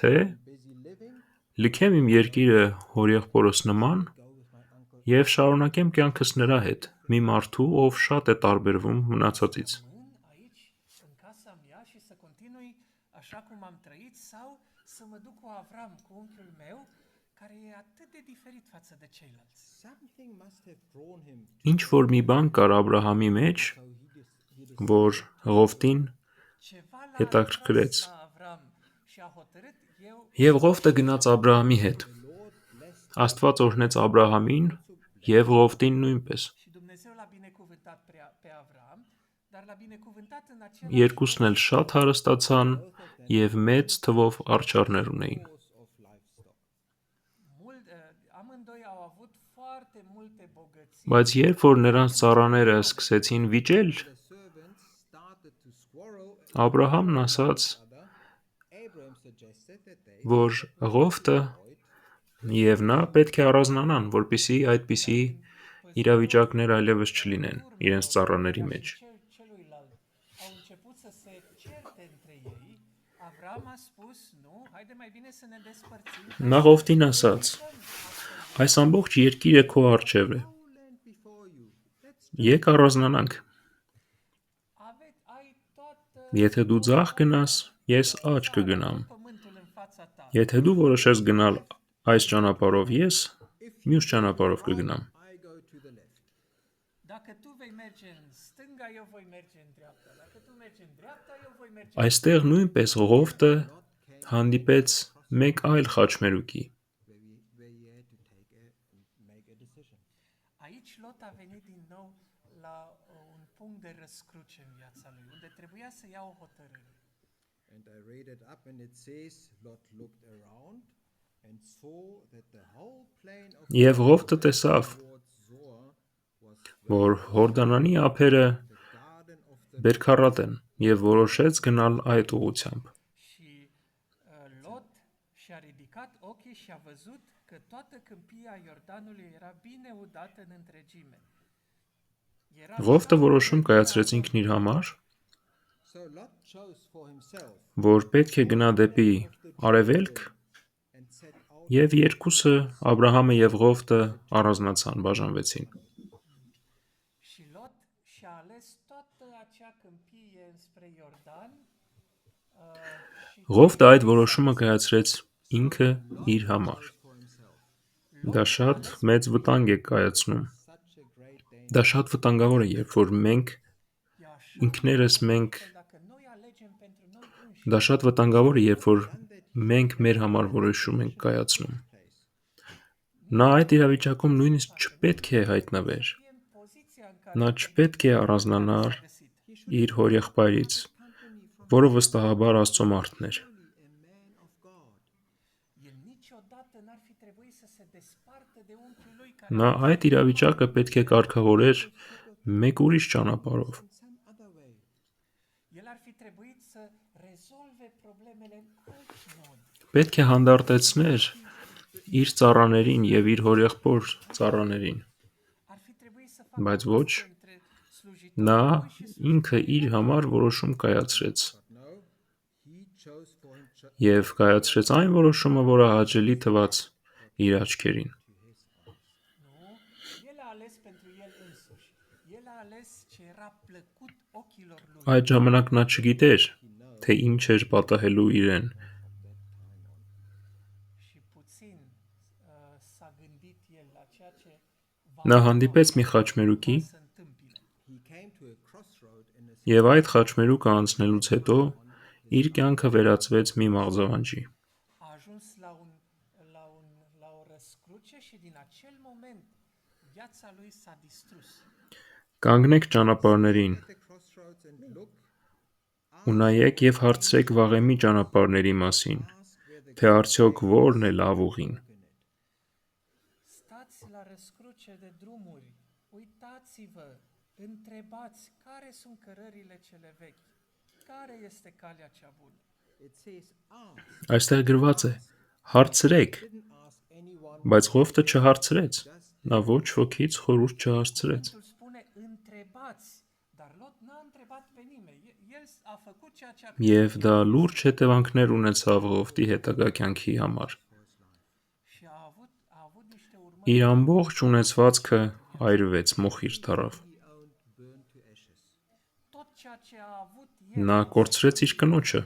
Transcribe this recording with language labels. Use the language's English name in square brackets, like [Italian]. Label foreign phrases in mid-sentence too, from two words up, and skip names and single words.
[Armenian] թե [English] I'm busy living, [Armenian] լքեմ իմ երկիրը հորեղբորս նման [English] go with my uncle. [Armenian] եւ շարունակեմ կյանքս նրա հետ, մի մարդու, ով շատ է տարբերվում մնացածից։ [Romanian] Rămân aici, în casa mea și să continui așa cum am trăit sau să mă duc cu Avram, cu unchiul meu, care e atât de diferit față de ceilalți. [English] Something must have drawn him, [Armenian] Ինչ որ մի bան կար Աբրահամի մեջ, [English] so he [Armenian] որ Ղովտին [Romanian] Ceva l-a [Armenian] հետաքրքրեց։ [Romanian] atras la Avram și a hotărât eu [Armenian] Եվ Ղովտը գնաց Աբրահամի հետ։ [English] Lord blessed [Armenian] Աստված օրհնեց Աբրահամին եւ Ղովտին նույնպես։ [Romanian] și Dumnezeu l-a binecuvântat pe Avram, dar l-a binecuvântat în același [Armenian] Երկուսն էլ շատ հարստացան եւ մեծ թվով արջառներ ունեին։ [English] source of livestock. [Romanian] Amândoi au avut foarte multe bogății. [Armenian] Բայց երբ որ նրանց ծառաները սկսեցին վիճել, [English] The servants started to quarrel [Armenian] Աբրահամն ասաց, [English] other. Abraham suggested that they [Armenian] որ Ղովտը եւ նա պետք է առանձնանան, որպիսի այդպիսի իրավիճակներ այլևս չլինեն իրենց ծառաների մեջ։ [Romanian] Celuilalt au început să se certe între ei. Avram a spus, nu, haide mai bine să ne despărțim. [Armenian] Նա Ղովտին ասաց. Այս ամբողջ երկիրը քո առջև է։ [English] land before you. Let's [Armenian] Եկ առանձնանանք։ [Romanian] Ai toată [Armenian] Եթե դու ձախ գնաս, ես աջ կգնամ։ [Romanian] pământul în fața ta. [Armenian] Եթե դու որոշես գնալ այս ճանապարհով, ես մյուս ճանապարհով կգնամ։ [English] I go to the left. [Romanian] Dacă tu vei merge în stânga, eu voi merge în dreapta. Dacă tu mergi în dreapta, eu voi merge. [Armenian] Այստեղ նույնպես Ղովտը հանդիպեց մեկ այլ խաչմերուկի։ [English] Where he had to make a decision. [Romanian] Aici Lot a venit din nou la un punct de răscruce în viața lui, unde trebuia să ia o hotărâre. [English] And I read it up, and it says, Lot looked around and saw that the whole plain of [Armenian] Եվ Ղովտը տեսավ, [English] towards Zoar was [Armenian] որ Հորդանանի ափերը [English] the garden of the [Armenian] բերքառատ են եւ որոշեց գնալ այդ ուղությամբ։ [Romanian] Și Lot și-a ridicat ochii și a văzut că toată câmpia Iordanului era bine udată în întregime. Era [Armenian] Ղովտը որոշում կայացրեց ինքն իր համար, [English] So Lot chose for himself [Armenian] որ պետք է գնա դեպի արևելք, [English] and set out [Armenian] եւ երկուսը Աբրահամը եւ Ղովտը առանձնացան, բաժանվեցին։ [Romanian] Și Lot și-a ales toată acea câmpie înspre Iordan și [Armenian] Ղովտը այդ որոշումը կայացրեց ինքը իր համար։ [English] for himself. [Armenian] Դա շատ մեծ վտանգ է կայացնում։ [English] Such a great danger. [Armenian] Դա շատ վտանգավոր է, երբ որ մենք [Romanian] e așa [Armenian] ինքներս մենք [Romanian] că dacă noi alegem pentru noi înșine [Armenian] դա շատ վտանգավոր է, երբ որ մենք մեր համար որոշում ենք կայացնում։ Նա այդ իրավիճակում նույնիսկ չպետք է հայտնվեր։ [Romanian] fie în poziția în care [Armenian] Նա չպետք է առանձնանար [Romanian] a găsit. [Armenian] իր հորեղբայրից, որը վստահաբար Աստծո մարդն էր։ [English] truly a man of God. [Romanian] El niciodată n-ar fi trebuit să se despartă de unchiul lui care [Armenian] Նա այդ իրավիճակը պետք է կարգավորեր մեկ ուրիշ ճանապարհով։ [English] In some other way. [Romanian] el ar fi trebuit să rezolve problemele în alt mod. [Armenian] Պետք է հանդարտեցներ իր ծառաներին եւ իր հորեղբոր ծառաներին, [Romanian] Ar fi trebuit să facă [Armenian] բայց paste ոչ, [Romanian] între slujitorul [Armenian] նա [Romanian] lui și [Armenian] ինքը [Romanian] slujitorul [Armenian] իր համար որոշում կայացրեց [English] But no, he chose for himself [Armenian] եւ կայացրեց այն որոշումը, որը հաճելի թվաց իր աչքերին։ [Romanian] Nu, el a ales pentru el însuși. El a ales ce era plăcut ochilor lui. [Armenian] Այդ ժամանակ նա չգիտեր, թե ինչ էր պատահելու իրեն, [Romanian] Și puțin s-a gândit el la ceea ce [Armenian] Նա հանդիպեց մի խաչմերուկի [Romanian] să întâmple. [English] he came to a crossroad in his [Armenian] եւ այդ խաչմերուկը անցնելուց հետո իր կյանքը վերածվեց մի մաղձավանջի։ [Romanian] A ajuns la o răscruce și din acel moment viața lui s-a distrus. [Armenian] Կանգնեք ճանապարհներին [English] the crossroads and look, [Armenian] ու նայեք եւ հարցրեք վաղեմի ճանապարհների մասին, թե արդյոք որն է լավ ուղին։ [Romanian] Stați la răscruce de drumuri, uitați-vă, întrebați care sunt cărările cele vechi, care este calea cea bună. [English] it says ask. [Armenian] Այստեղ գրված է. Հարցրեք, [English] Didn't ask anyone. [Armenian] բայց Ղովտը չհարցրեց։ Նա ոչ ոքից խորհուրդ չհարցրեց։ [Romanian] Cuvântul spune întrebați, dar Lot n-a întrebat pe nimeni. El a făcut ceea ce a [Armenian] Եվ դա լուրջ հետևանքներ ունեցավ Ղովտի հետագա կյանքի համար։ [Romanian] și a avut niște urmări. [Armenian] Իր ամբողջ ունեցվածքը այրվեց, մոխիր դարավ։ [English] He owned burned to ashes. [Romanian] Tot ceea ce a avut el [Armenian] Նա կորցրեց իր կնոջը